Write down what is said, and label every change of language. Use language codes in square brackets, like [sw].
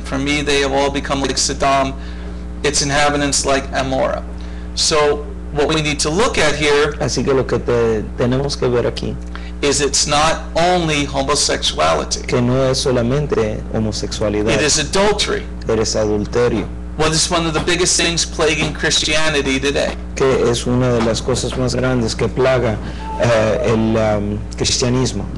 [en] For me they have all become like Sodom, its inhabitants like Amorah. So what we need to look at here [es] Así que lo que tenemos que ver aquí, [en] is it's not only homosexuality. [es] que no es solamente homosexualidad, [en] It is adultery. [es] es adulterio, [en] What is one of the biggest things plaguing Christianity today? [es] que es una de las cosas más grandes que plaga el cristianismo,